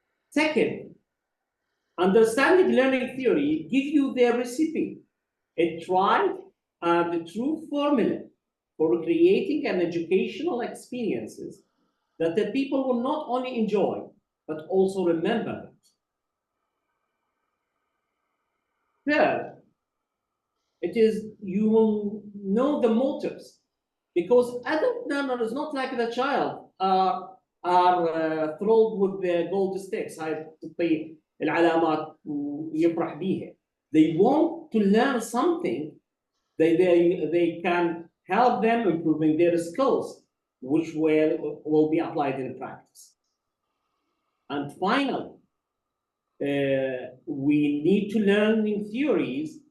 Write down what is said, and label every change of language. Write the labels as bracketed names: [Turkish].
[English] Second, understanding learning theory gives you the recipe, a tried and true formula for creating an educational experiences that the people will not only enjoy, but also remember. Third, it is you will know the motives, because adult learner is not like the child are thrilled with the gold sticks. [Arabic] هاي تعطي العلامات ويفرح بيها. [English] They want to learn something they can help them improving their skills, which will be applied in practice. And finally, we need to learn in theories.